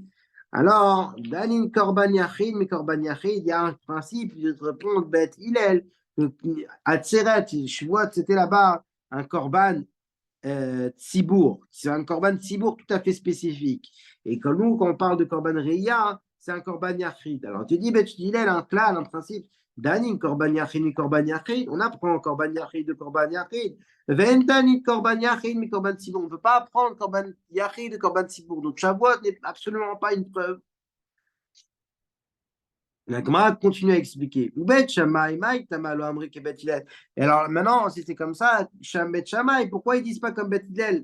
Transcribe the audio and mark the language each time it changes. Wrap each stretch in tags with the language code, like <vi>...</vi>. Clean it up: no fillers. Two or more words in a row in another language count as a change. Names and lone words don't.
<fr>Alors,</fr> <he>דנין קרבן יחיד,</he> <fr>mais</fr> <he>קרבן יחיד,</he> <fr>il y a un principe, je te réponds, Bet Hillel, Atzeret, Shavuot, c'était là-bas un</fr> <he>קרבן ציבור.</he> <fr>C'est un</fr> <he>קרבן ציבור</he> <fr>tout à fait spécifique. Et quand nous, quand on parle de</fr> <he>קרבן ראייה,</he> <fr>c'est un</fr> <he>קרבן יחיד.</he> <fr>Alors tu dis, Bet Hillel, un clan, un principe.</fr> <he>דנין קרבן יחיד מקרבן יחיד.</he> <fr>On apprend</fr> <he>קרבן יחיד</he> <fr>de</fr> <he>קרבן יחיד. ואין דנין קרבן יחיד מקרבן ציבור.</he> <fr>On ne peut pas apprendre</fr> <he>קרבן יחיד</he> <fr>de</fr> <he>קרבן ציבור.</he> <fr>Donc Shavuot n'est absolument pas une preuve. La Gemara continue à expliquer. Et alors maintenant, si c'est comme ça, Bet Shammai, pourquoi ils ne disent pas comme Bet Hillel?</fr>